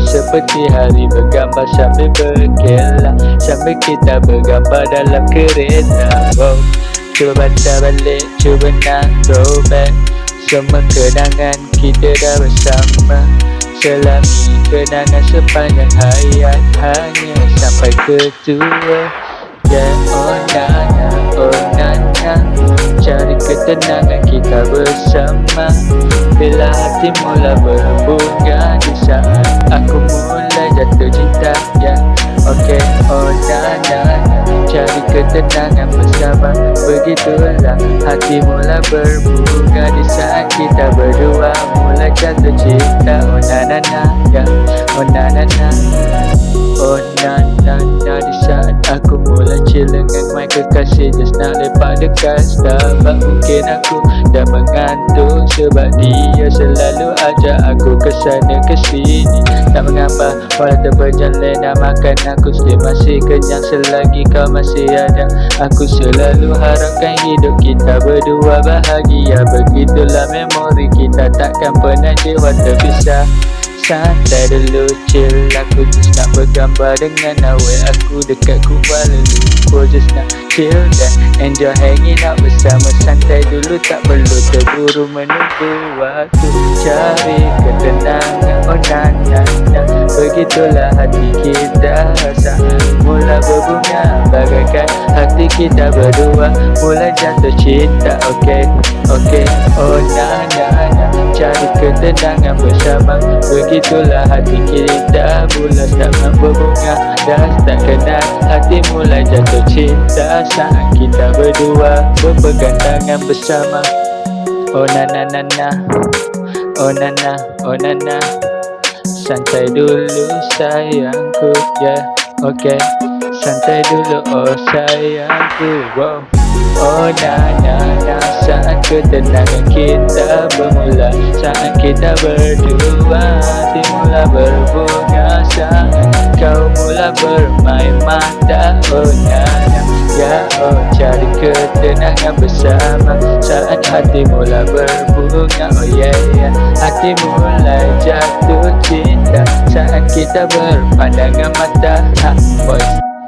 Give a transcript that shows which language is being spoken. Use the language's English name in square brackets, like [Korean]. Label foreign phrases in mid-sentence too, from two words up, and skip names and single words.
[Malay] Seperti hari bergambar sambil berkelah, sambil kita bergambar dalam kereta. Wow. Cuba baca balik, cuba nak throwback semua kenangan kita dah bersama. Selami kenangan sepanjang hayat, hanya sampai ke tua. Yeah, oh nana, oh nana, cari ketenangan kita bersama. Bila hati mula berbunga, di saat aku mulai jatuh cinta. Yeah, okay, oh nana, cari ketenangan bersama. Begitulah hati mula berbunga, di saat kita berdua mulai jatuh cinta. Oh na na na, ya, oh na na na, oh na na na. Di saat aku mulai chill dengan my kekasih, just nak lepak dekat Starbucks. Mungkin aku dah mengantuk sebab dia selalu ajak aku ke sana ke sini. Tak mengapa walau terperjalanan makan, aku still masih kenyang selagi kau masih ada. Aku selalu harapkan hidup kita berdua bahagia. Begitulah memori kita, takkan pernah jiwa terpisah. Santai dulu chill, aku just nak bergambar dengan awet aku dekat Kuala Lumpur. Just nak chill dan [English] enjoy hanging out [Malay] bersama. Santai dulu, tak perlu terburu menunggu waktu. Cari ketenangan, oh na na na. Begitulah hati kita saat mula berbunga, bagaikan hati kita berdua mulai jatuh cinta. Okay, okay, oh na na na, cari ketenangan bersama. Begitulah hati kita mula tak berbunga, dah tak kenal hati mulai jatuh cinta saat kita berdua berpegang tangan bersama. Oh na na na na, oh na na, oh na na. Santai dulu sayangku, yeah, okay. Santai dulu oh sayangku, wow. Oh na na na, saat ketenangan kita bermula, saat kita berdua hati mula berbunga, saat kau mula bermain mata. Oh na na, ya oh, cari ketenangan bersama. Saat hati mula berbunga, oh yeah yeah, hati mulai jatuh cinta saat kita berpandangan mata. [English] Ha, boys.